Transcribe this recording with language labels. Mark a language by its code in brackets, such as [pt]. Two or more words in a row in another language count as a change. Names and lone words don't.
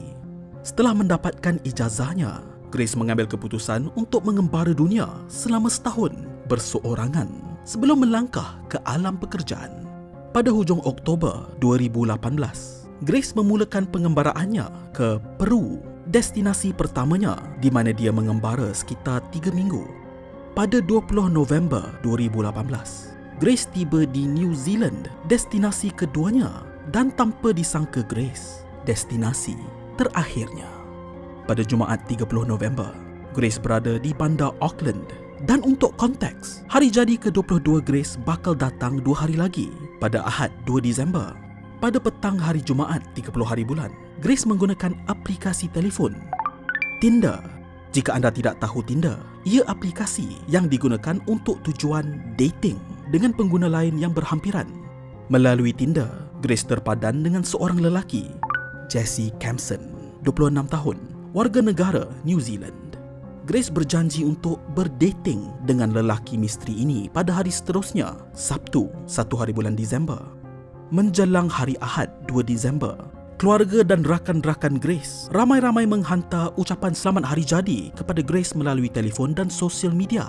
[ms] Setelah mendapatkan ijazahnya, Grace mengambil keputusan untuk mengembara dunia selama setahun berseorangan sebelum melangkah ke alam pekerjaan. Pada hujung Oktober 2018, Grace memulakan pengembaraannya ke Peru, destinasi pertamanya di mana dia mengembara sekitar 3 minggu. Pada 20 November 2018, Grace tiba di New Zealand, destinasi keduanya, dan tanpa disangka Grace, destinasi terakhirnya. Pada Jumaat 30 November, Grace berada di bandar Auckland. Dan untuk konteks, hari jadi ke-22 Grace bakal datang 2 hari lagi pada Ahad 2 Disember. Pada petang hari Jumaat 30 hari bulan, Grace menggunakan aplikasi telefon Tinder. Jika anda tidak tahu Tinder, ia aplikasi yang digunakan untuk tujuan dating dengan pengguna lain yang berhampiran. Melalui Tinder, Grace terpadan dengan seorang lelaki, Jesse Campson, 26 tahun, warga negara New Zealand. Grace berjanji untuk berdating dengan lelaki misteri ini pada hari seterusnya, Sabtu 1 hari bulan Disember. Menjelang hari Ahad 2 Disember, keluarga dan rakan-rakan Grace ramai-ramai menghantar ucapan selamat hari jadi kepada Grace melalui telefon dan sosial media.